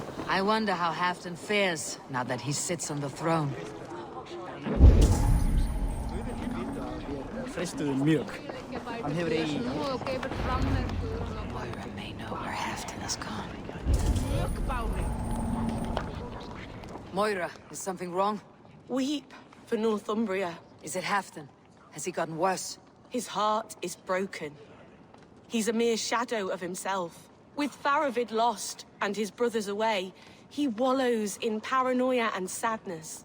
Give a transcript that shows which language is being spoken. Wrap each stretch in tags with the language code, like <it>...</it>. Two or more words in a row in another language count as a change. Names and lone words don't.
<en>I wonder how Halfdan fares now that he sits on the throne.</en> <is>Fristuðu mjög. Hann hefur eigi...</is> <en>Moira may know where Halfdan has gone. Moira, is something wrong? Weep for Northumbria. Is it Halfdan? Has he gotten worse? His heart is broken. He's a mere shadow of himself. With Faravid lost and his brothers away, he wallows in paranoia and sadness.</en>